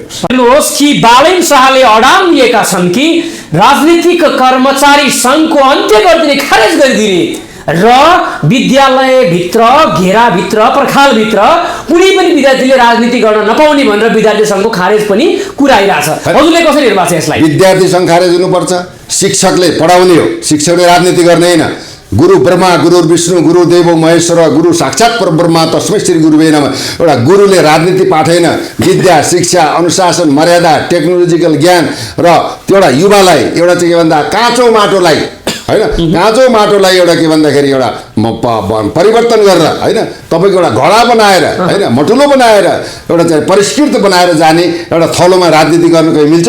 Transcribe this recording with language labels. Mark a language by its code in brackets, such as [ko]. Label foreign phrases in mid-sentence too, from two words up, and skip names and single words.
[ne] हेर्नुहोस् कि बालेन्द्र शाहले अडान लिएका छन् कि राजनीतिक कर्मचारी सङ्घको अन्त्य गरिदिने, खारेज गरिदिने र विद्यालयभित्र घेराभित्र पर्खालभित्र कुनै पनि विद्यार्थीले राजनीति गर्न नपाउने भनेर विद्यार्थी सङ्घको खारेज पनि कुरा आइरहेछ। हजुरले कसरी हेर्नु भएको छ यसलाई? विद्यार्थी सङ्घ खारेज हुनुपर्छ। शिक्षकले पढाउने हो, शिक्षकले राजनीति गर्ने होइन। [sa] गुरु ब्रह्मा गुरु विष्णु गुरु देव महेश्वर गुरु साक्षात् परब्रह्म तस्मै श्री गुरुवे नमः। [ne] एउटा गुरुले राजनीति पाठेन, विद्या शिक्षा अनुशासन मर्यादा टेक्नोलोजिकल ज्ञान र त्यो एउटा युवालाई एउटा चाहिँ के भन्दा काँचो माटोलाई होइन, काँचो माटोलाई एउटा के भन्दाखेरि एउटा परिवर्तन गरेर होइन, तपाईँको एउटा घडा बनाएर होइन, मठुलो बनाएर एउटा चाहिँ परिष्कृत बनाएर जाने एउटा थलोमा राजनीति गर्नु कहीँ मिल्छ?